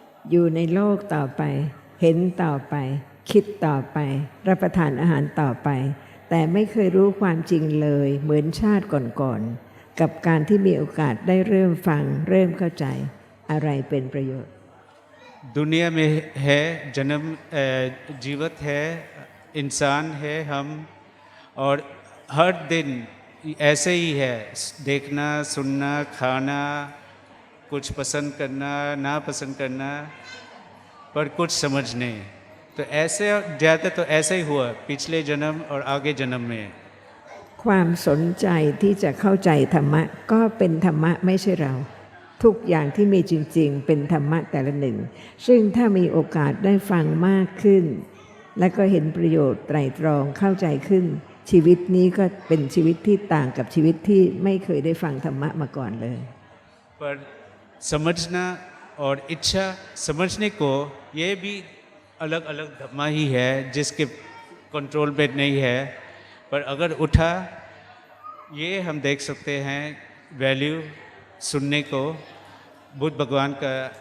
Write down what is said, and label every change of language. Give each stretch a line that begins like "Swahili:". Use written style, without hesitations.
Thai: อยู่ในโลกต่อไปเห็นต่อไปคิดต่อไปรับประทานอาหารต่อไป แต่ไม่เคยรู้ความจริงเลยเหมือนชาติก่อนๆกับการที่มีโอกาสได้เริ่มฟังเริ่มเข้าใจอะไรเป็นประโยชน์
Hindi: दुनिया में है जन्म जीवित है, इंसान है हम, और हर दिन ऐसे ही है, देखना सुनना खाना, कुछ पसंद करना ना पसंद करना, पर कुछ समझने। तो ऐसे ज़्यादा तो ऐसा ही हुआ पिछले जन्म और आगे जन्म में।
Thai: ความสนใจที่จะเข้าใจธรรมะก็เป็นธรรมะไม่ใช่เรา ทุกอย่างที่มีจริงๆเป็นธรรมะแต่ละหนึ่ง ซึ่งถ้ามีโอกาสได้ฟังมากขึ้น และก็เห็นประโยชน์ไตร่ตรองเข้าใจขึ้น ชีวิตนี้ก็เป็นชีวิตที่ต่างกับชีวิตที่ไม่เคยได้ฟังธรรมะมาก่อนเลย
Hindi: पर समझना और इच्छा समझने को ये भी अलग अलग धम्मा ही है जिसके कंट्रोल पे नहीं है, पर अगर उठा ये हम देख सकते हैं वैल्यू सुनने को, बुद्ध भगवान का